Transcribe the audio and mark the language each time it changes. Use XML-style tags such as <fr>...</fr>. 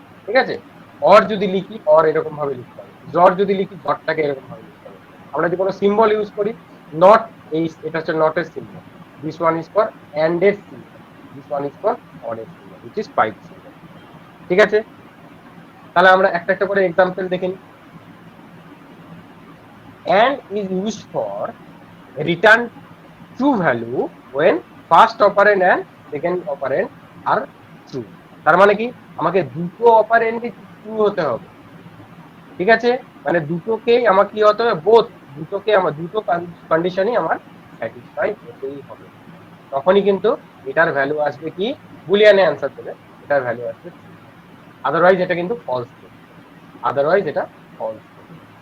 <bn>ঠিক আছে, অর যদি লিখি অর এরকম ভাবে লিখতে হবে, জর যদি লিখি জরটাকে এরকম ভাবে লিখতে হবে। আমরা যদি কোনো সিম্বল ইউজ করি, নট, এই এটা হচ্ছে নটের symbol,</bn> <en>this one is for</en> <bn>and এর symbol, this one is for or এর symbol</bn> <en>Which is pipe symbol.</en> <bn>ঠিক আছে, তাহলে আমরা একটা একটা করে এক্সাম্পল দেখে নিই।</bn> <en>and is used for return true value when first operand and second operand are true।</en> <bn>তার মানে কি আমাকে দুটো অপারেন্ডই ট্রু হতে হবে। ঠিক আছে, মানে দুটোকেই আমাকে কি হতে হবে, বোথ দুটো কন্ডিশনই আমার স্যাটিসফাই হতেই হবে, তখনই কিন্তু এটার ভ্যালু আসবে কি, বুলিয়ানে অ্যান্সার দেবে, এটার ভ্যালু আসবে ট্রু, আদারওয়াইজ এটা কিন্তু ফলস দেবে, আদারওয়াইজ এটা ফলস দেবে।</bn>